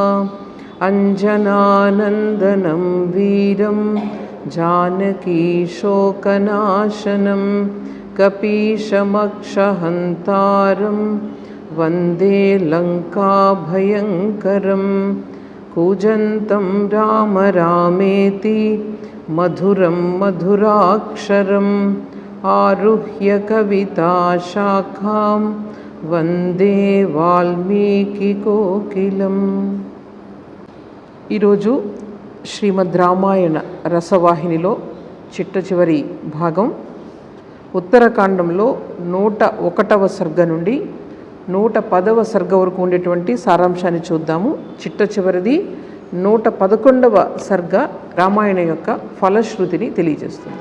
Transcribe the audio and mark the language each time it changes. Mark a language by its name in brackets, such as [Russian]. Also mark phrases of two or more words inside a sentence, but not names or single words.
[Sanskrit] अञ्जनानन्दनं वीरं जानकीशोकनाशनं कपीशमक्षहन्तारं वन्दे लङ्काभयङ्करं। कूजन्तं राम रामेति मधुरं मधुराक्षरम् आरुह्य कविताशाखां वन्दे वाल्मीकिकोकिलम्। [Telugu] ఈరోజు శ్రీమద్ రామాయణ రసవాహినిలో చిట్ట చివరి భాగం ఉత్తరకాండంలో 101వ సర్గ నుండి 110వ సర్గ వరకు ఉండేటువంటి సారాంశాన్ని చూద్దాము. చిట్ట చివరిది 111వ సర్గ రామాయణ యొక్క ఫలశ్రుతిని తెలియజేస్తుంది.